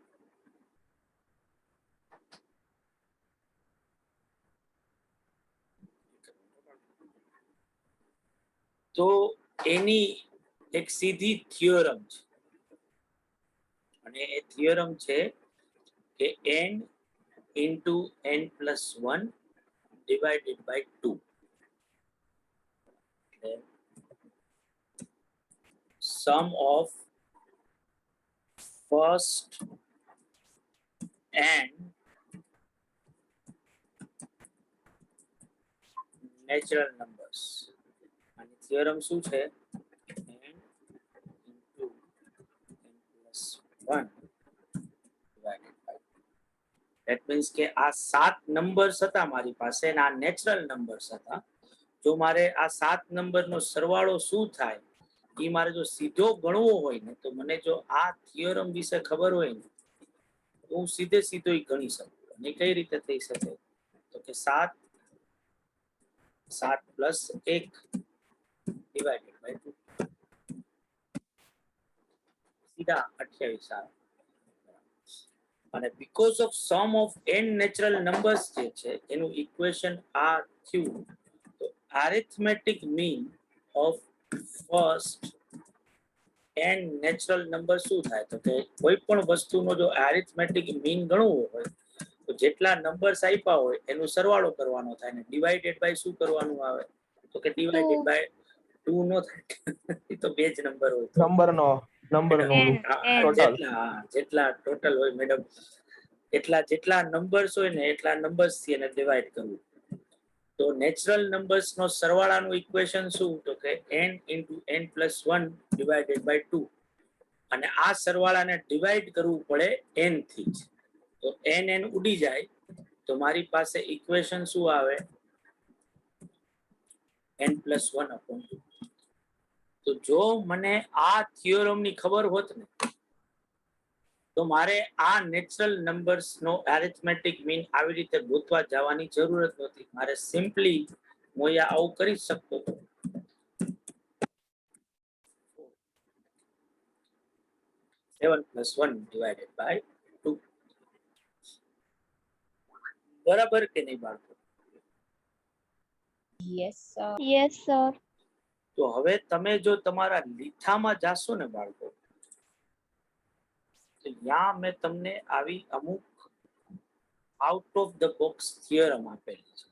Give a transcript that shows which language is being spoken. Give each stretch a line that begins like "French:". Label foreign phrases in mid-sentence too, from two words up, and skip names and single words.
Gujarati: તો એની એક સીધી થિયોરમ છે, અને એ થિયોરમ છે કે
English: n into n plus 1 divided by 2. એટલે sum of first and natural numbers.
Gujarati: અને થિયરમ શું છે?
English: n into n plus 1 divided by. That means
Gujarati: કે આ 7 નંબર્સ હતા મારી પાસે અને આ નેચરલ નંબર્સ હતા. જો મારે આ 7 નંબરનો સરવાળો શું થાય એ મારે જો સીધો ગણવો હોય ને, તો મને જો આ થિયરમ વિશે ખબર હોય ને, તો હું સીધે સીધો ઈ ગણી શકું. અને કઈ રીતે થઈ શકે? તો કે
English: 7 plus 1 divided by 2
Gujarati: સીધા 28 આવે.
English: અને because of sum of n natural numbers
Gujarati: જે છે એનું ઇક્વેશન આ થયું, તો
English: arithmetic mean of first n natural number
Gujarati: શું થાય? તો કે કોઈ પણ વસ્તુનો જો
English: arithmetic mean
Gujarati: ગણવો હોય તો જેટલા નંબર્સ આપ્યા હોય એનો સરવાળો કરવાનો થાય ને
English: divided by
Gujarati: શું કરવાનું આવે? તો કે
English: divided by
Gujarati: 2 નો થાય. એ તો બે જ નંબર હોય તો નંબરનો જેટલા ટોટલ હોય મેડમ, જેટલા નંબર્સ હોય ને એટલા નંબર્સ થી એને ડિવાઈડ કરવું. તો
English: natural numbers
Gujarati: નો સરવાળાનું ઇક્વેશન શું?
English: તો કે n into n plus 1 divided by 2.
Gujarati: અને આ સરવાળાને ડિવાઈડ કરવું પડે n થી જ. તો n ઉડી જાય તો મારી પાસે ઇક્વેશન શું આવે?
English: n plus 1 upon 2.
Gujarati: તો જો મને આ થિયોરમ ની ખબર હોત ને, તો મારે આ
English: natural numbers
Gujarati: નો
English: arithmetic mean
Gujarati: આવી રીતે ગોતવા જવાની જરૂરત નહોતી. મારે સિમ્પલી હું અહીંયા આવું કરી શકતો હતો.
English: 7 plus 1 divided by 2.
Gujarati: બરાબર કે નહીં બાળકો?
English: yes sir. Yes, sir.
Gujarati: તો હવે તમે જો તમારા લીથામાં જાશો ને બાળકો, તો ત્યાં મેં તમને આવી અમુક
English: out of the box
Gujarati: થિયરમ આપેલી છે.